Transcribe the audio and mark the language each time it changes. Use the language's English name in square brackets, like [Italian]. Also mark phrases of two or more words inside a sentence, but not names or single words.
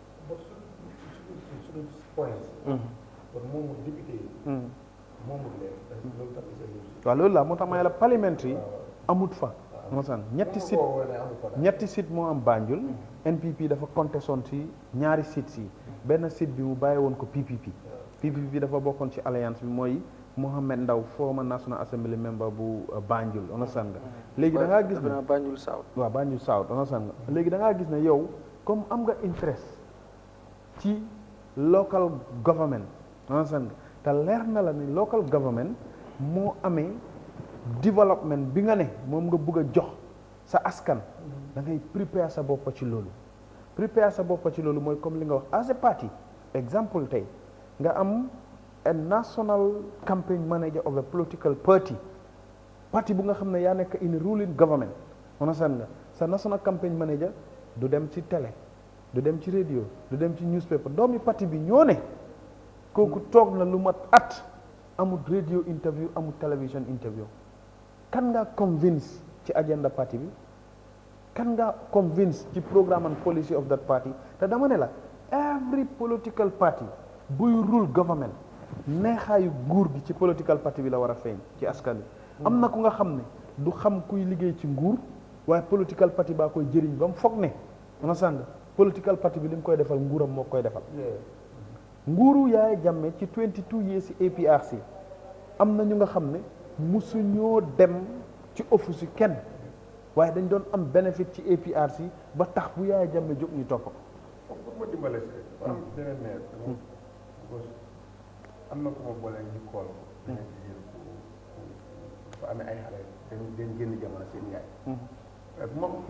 [Wolof] waaw loolu la moo tax may la parliamentary amut fa mosan ñetti site moo am Banjul NPP dafa conteston ci ñaari sites yi benn site bi mu bàyyi woon ko PPP dafa bokkoon ci alliance bi mooy Mohamed Ndaw [English] former National Assembly member [Wolof] bu Banjul understand nga léegi da ngaa gis ne Banjul South waaw Banjul South understand nga léegi da ngaa gis ne yow comme am nga interest ci [English] local government [Wolof] understand nga te leer na la ni [English] local government [Wolof] moo amee development bi nga ne moom nga bëgg a jox sa askan da ngay prepare sa bopp ci loolu mooy comme li nga wax [English] as a party [Wolof] exemple tey nga am [English] a national campaign manager of a political party [Wolof] parti bu nga xam ne yaa nekk [English] in ruling government [Wolof] understand nga sa [English] national campaign manager [Wolof] du dem ci télé du dem ci radio du dem ci newspaper doomi parti bi ñoo ne kooku toog na lu mat at amul radio interview amul television interview kan nga convince ci agenda parti bi kan nga convince ci [English] programme and policy of that party [Wolof] te dama ne la [English] every political [Wolof] party buy [English] rule government [Wolof] neexaayu nguur gi ci [English] political party [Wolof] bi la war a feeñ ci askan wi am na ku nga xam ne du xam kuy liggéey ci nguur waaye [English] political party [Wolof] baa koy jëriñ ba mu foog ne mana sàng [English] political party [Wolof] bi li mu koy defal nguuram moo koy defal nguuru Yahya Jammeh ci 22 years ci APRC am na ñu nga xam ne musuñoo dem ci office yi kenn waaye dañ doon am bénéfice ci APRC ba tax bu Yahya Jammeh jóg ñu topp ko. ma dimbale si am beneen maire am na ku ma boole ñu kool ko dafa amee ay xale dañ génn jamono seen yaay waaye bu ma ko